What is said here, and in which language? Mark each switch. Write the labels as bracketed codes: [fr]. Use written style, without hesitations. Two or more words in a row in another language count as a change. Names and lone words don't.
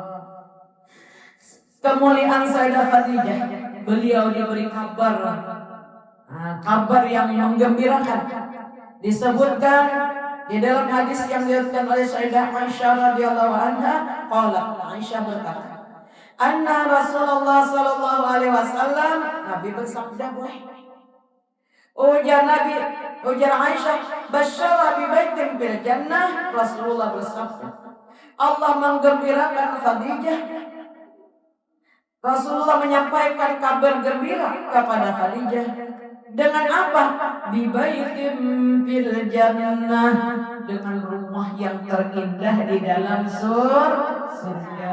[id] Kemuliaan Sayyidah Khadijah, beliau diberi kabar yang menggembirakan. Disebutkan di dalam hadis yang diriwayatkan oleh Sayyidah Aisyah [ar] رضي الله عنها، قال, [id] Aisyah berkata, [ar] أن رسول الله صلى الله عليه وسلم, [id] Nabi bersabda, ujar Aisyah, [ar] بشر ببيت في الجنة. [id] Rasulullah bersabda, Allah menggembirakan Khadijah. Rasulullah menyampaikan kabar gembira kepada Khadijah. Dengan apa? [ar] ببيت في الجنة, [id] dengan rumah yang terindah di dalam surga.